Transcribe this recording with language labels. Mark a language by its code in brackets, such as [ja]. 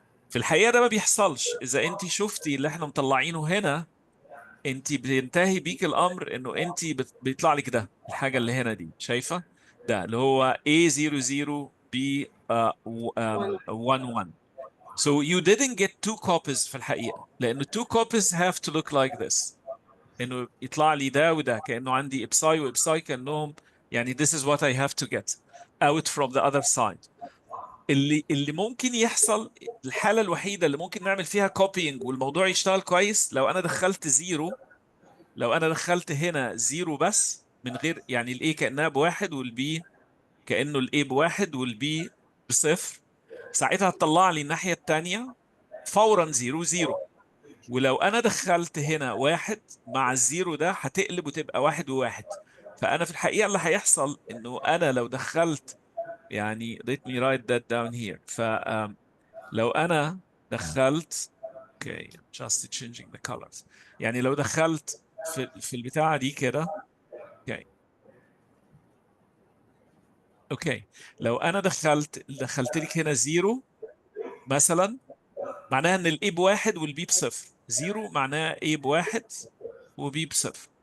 [ar] في الحقيقه ده ما بيحصلش. اذا انت شفتي اللي احنا مطلعينه هنا، انت بينتهي بيك الامر انه انت بيطلع لك ده الحاجه اللي هنا دي. شايفه ده اللي هو A00 B 11. [en] So you didn't get two copies [ar] في الحقيقه، لانه [en] two copies have to look like this. [ar] انه يطلع لي ده وده كانه عندي ابساي وابساي كانهم يعني [en] this is what I have to get out from the other side. [ar] اللي ممكن يحصل، الحاله الوحيده اللي ممكن نعمل فيها كوبينج والموضوع يشتغل كويس، لو انا دخلت زيرو، لو انا دخلت هنا زيرو بس من غير يعني الاي كانها بواحد والبي كانه الاي بواحد والبي بصفر، ساعتها هتطلع لي الناحيه الثانيه فورا زيرو زيرو. ولو انا دخلت هنا واحد مع الزيرو ده هتقلب وتبقى واحد وواحد. فانا في الحقيقه اللي هيحصل انه انا لو دخلت يعني [en] let me write that down here. [ar] لو انا دخلت [en] okay I'm just changing the colors. [ar] يعني لو دخلت في البتاعه دي كده اوكي لو انا دخلت لك هنا زيرو مثلا، معناها ان الاي بواحد والبي بصفر. زيرو معناها اي بواحد وبي بصفر.